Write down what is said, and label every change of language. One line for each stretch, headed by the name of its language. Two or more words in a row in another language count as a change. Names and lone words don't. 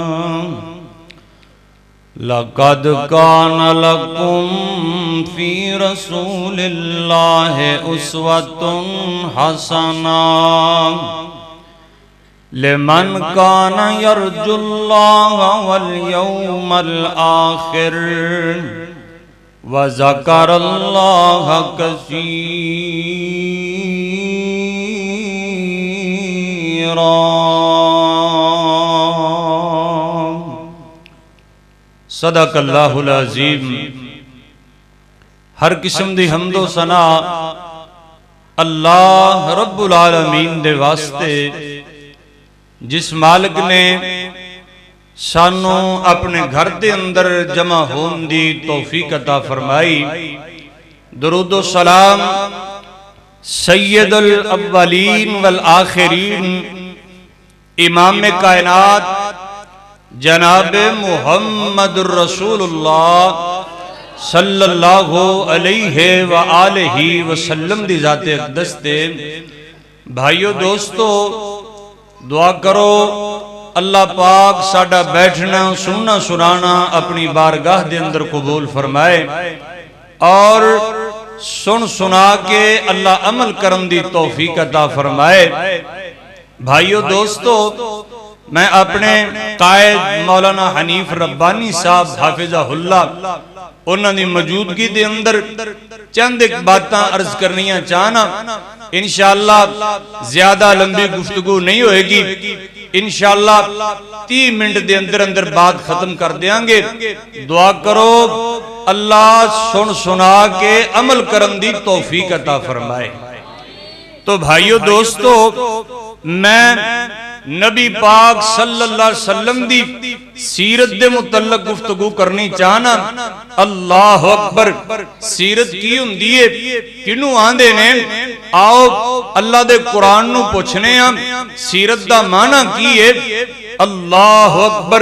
Arabic: لقد كان لكم في رسول الله أسوة حسنة لمن كان يرجو الله واليوم الآخر وذكر الله كثيرا. صدق الله العظيم.
Punjabi: ہر قسم دی حمد و ثنا اللہ
Arabic: रब्बुल आलमीन
Punjabi: دے واسطے جس مالک نے سانوں اپنے گھر دے اندر جمع ہونے دی توفیق عطا فرمائی. درود و سلام
Arabic: सैयदुल अव्वलीन वल आखिरीन
Punjabi: امام کائنات جناب محمد الرسول اللہ
Arabic: सल्लल्लाहु अलैहि व आलिहि वसल्लम
Punjabi: دی ذات اقدس تے بھائیوں دوستوں دعا کرو اللہ پاک ساڈا بیٹھنا سننا سنانا اپنی بارگاہ دے اندر قبول فرمائے اور سن سنا کے اللہ عمل کرن دی توفیق عطا فرمائے. بھائیوں دوستوں میں اپنے قائد مولانا حنیف ربانی صاحب حفظہ اللہ انہاں دی موجودگی دے اندر چند اک باتاں عرض کرنیاں چاہنا. ان شاء اللہ زیادہ لمبی گفتگو نہیں ہوئے گی. ان شاء اللہ 30 منٹ دے اندر اندر بات ختم کر دیں گے. دعا کرو اللہ سن سنا کے عمل کرن دی توفیق عطا فرمائے. تو بھائیوں دوستوں میں نبی پاک
Arabic: सल्लल्लाहु अलैहि वसल्लम
Punjabi: دی سیرت دے متعلق گفتگو کرنی چاہنا.
Arabic: الله أكبر.
Punjabi: سیرت کی ہندی ہے کنوں آندے نے آؤ اللہ دے قرآن نوں پچھنے آں سیرت دا معنی کی ہے.
Arabic: الله أكبر.